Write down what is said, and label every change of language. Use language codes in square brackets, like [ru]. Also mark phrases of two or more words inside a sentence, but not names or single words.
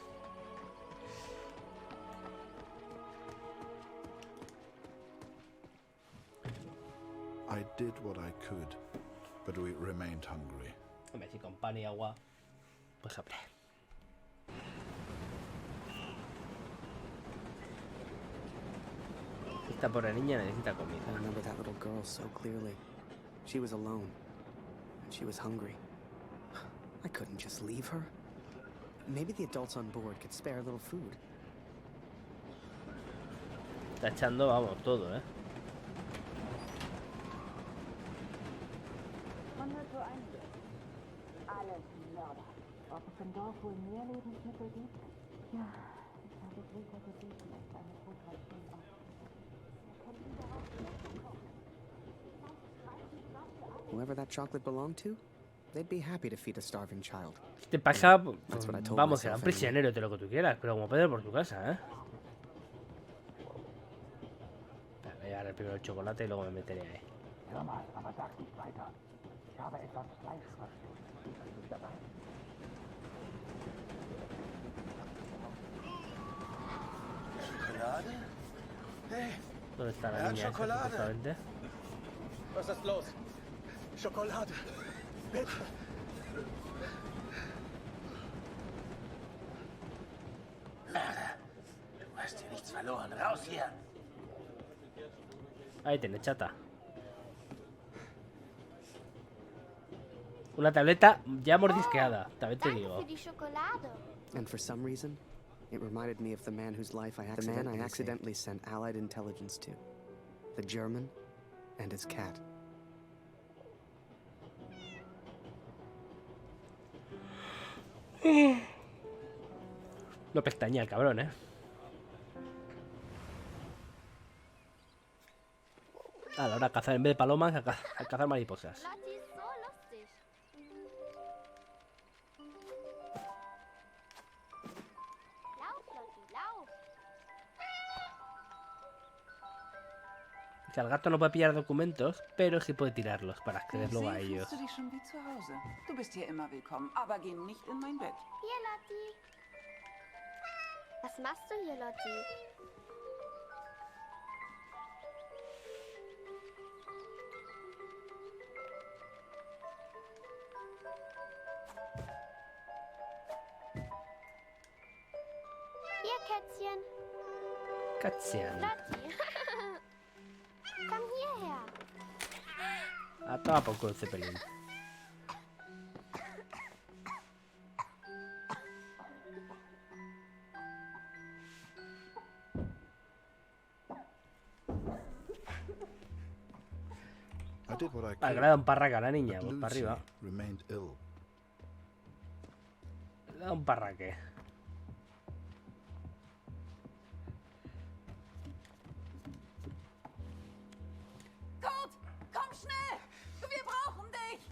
[en] I did what I could, but we remained hungry. [es] Hombre, si con pan y agua, pues hombre. Esta pobre niña necesita comida. [en] I remember that little girl so clearly. She was alone, and she was hungry. I couldn't just leave her. Maybe the adults on board could spare a little food. [es] Está echando, vamos, todo, ¿eh? [de] Alles Mörder. Ob es im Dorf wohl mehr Lebensmittel gibt? Ja, ich habe Greta gebeten, uns eine Brotration auszugeben. Wir könnten darauf Schläge kochen. [en] Whoever that chocolate belonged to, they'd be happy to feed a starving child. [es] Si te pasa, [en] That's what I told [es] vamos, será [en] myself [es] un prisionero, de lo que tú quieras, pero como Pedro por tu casa, ¿eh? Voy a dar primero el chocolate y luego me meteré ahí. [de] Hör mal, aber sag nicht weiter. Ich habe etwas Fleischverschluss. Bist du dabei? Schokolade? Hey, [es] ¿Dónde está la niña esa, supuestamente? [de] was ist los? Schokolade. Bitte. Mörder, du hast hier nichts verloren. Raus hier. [es] Ahí tenés, chata. Una tableta ya mordisqueada, también te digo. [de] Für die Schokolade. [en] And for some reason, it reminded me of the man whose life I accidentally sent Allied intelligence to. The German and his cat. [es] No pestañea el cabrón, ¿eh? A la hora de cazar, en vez de palomas, a cazar mariposas. [de] Lotti ist so lustig. Lauf, Lotti, lauf. [es] O sea, el gato no puede pillar documentos, pero sí puede tirarlos para acceder luego a [de] See, [es] ellos. [de] fühlst du dich schon wie zu Hause. Du bist hier immer willkommen, aber geh nicht in mein Bett. Hier, Lotti. Was machst du hier, Lotti? Hier, Kätzchen. Kätzchen. Lotti. Komm hierher. [es] A toma por culo, Zeppelin. [en] I did what I Ah, could, [es] que le da un parraque a la niña, [en] but [es] pues para [en] Lucy [es] arriba. [en] remained ill. [es] Le da un parraque. [de] Kurt, komm schnell! Wir brauchen dich!